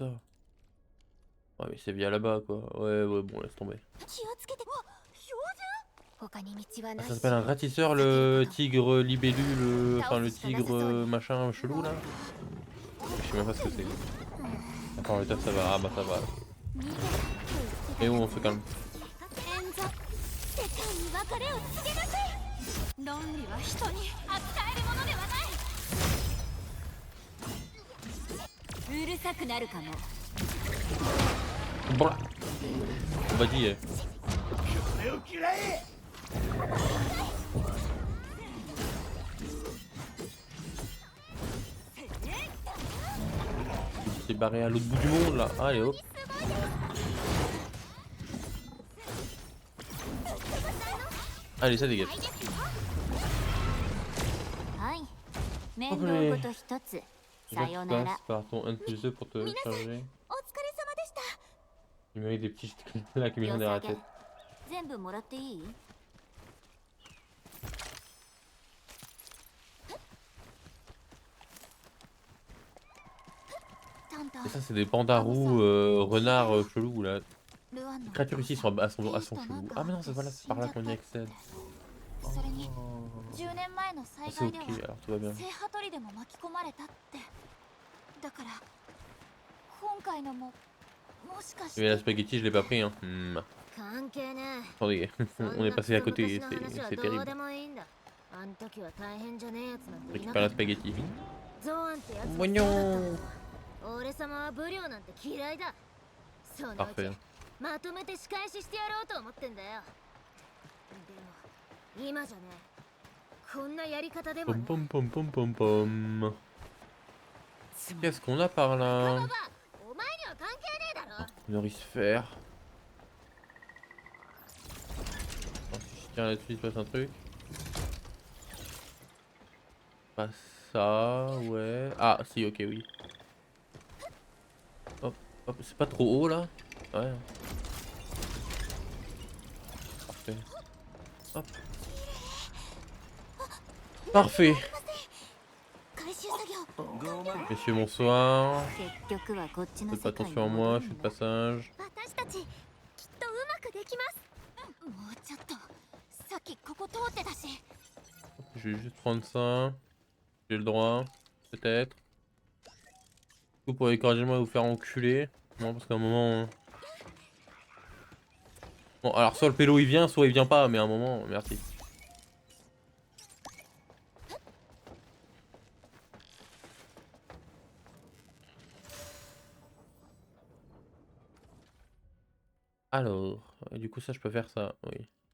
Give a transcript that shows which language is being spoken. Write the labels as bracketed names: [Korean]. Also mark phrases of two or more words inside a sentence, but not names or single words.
[French] Ouais, mais c'est via là-bas quoi. Ouais, bon, laisse tomber. Ah, ça s'appelle un ratisseur, le tigre libellule, enfin le tigre machin chelou là. Je sais même pas ce que c'est. Attends, le taf ça va, ah bah ça va. Et où on se calme. [Japanese] 論理は人に扱えるものではない。うるさくなるかも。 [French] Bon. Vas-y. Il s'est barré à l'autre bout du monde là. Allez hop. Allez, ça dégage. Hop les. Je passe par ton 1+2 pour te charger. Il mérite des petits là qui me viennent derrière la tête. [Japanese] 全部もらっていい？タンタン、 [French] Et ça, c'est des pandarous, renards chelous là. [Japanese] ルアン [French] Les [Japanese] の [French] créatures ici sont à son [Japanese] いい人 [French] chelou. [Japanese] なんか [French] Ah, mais non, c'est voilà, c'est par là qu'on y accède. [Japanese] それに [French] Oh. [Japanese] 10年前の [French] Ah, [Japanese] 災 [French] c'est [Japanese] 害で [French] ok, [Japanese] は [French] alors tout va bien. [Japanese] 聖ハトリでも巻き込まれたってだから今回のももしかし [French] Mais la [Japanese] て [French] spaghetti, je l'ai pas pris, hein. [Japanese] 関係ね [French] Attendez, [Japanese] え [French] on est passé à côté, [Japanese] そんなクソ昔の話は [French] c'est [Japanese] どう [French] terrible. [Japanese] でもいいんだあん時は大変じゃねえやつなんていな [French] Récupère [Japanese] か [French] la [Japanese] った [French] spaghetti. [Japanese] ゾーンってやつもそうだ [French] Voyons. [Japanese] った俺様はブリオなんて嫌いだそのうち [French] Parfait. [Japanese] まとめて仕返ししてやろうと思ってんだよでも今じゃねこんなやり方でも [French] Pom [Japanese] ね [French] pom pom pom pom pom. Qu'est-ce qu'on a par [Japanese] カ [French] là? [Japanese] ババお前には関係ねえだろ [French] Norisphère. Attends, si je tiens là-dessus, il se passe un truc. Pas ça, ouais. Ah, si, ok, oui. Hop, hop, c'est pas trop haut là? Ouais. Parfait. Hop. Parfait. [Japanese] 回収作業 [French] Messieurs, bonsoir. [Japanese] 結局はこっちの [French] Faites [Japanese] 世 [French] pas [Japanese] 界 [French] attention à moi, je suis de passage. [Japanese] 私たちきっとうまくできますもうちょっとさっきここ通ってたし [French] Je vais juste prendre ça. J'ai le droit. Peut-être. Vous pourrez écorger-moi et vous faire enculer. Non, parce qu'à un moment... Bon, alors soit le pélo il vient, soit il vient pas, mais à un moment, merci. Alors, du coup ça je peux faire ça, oui.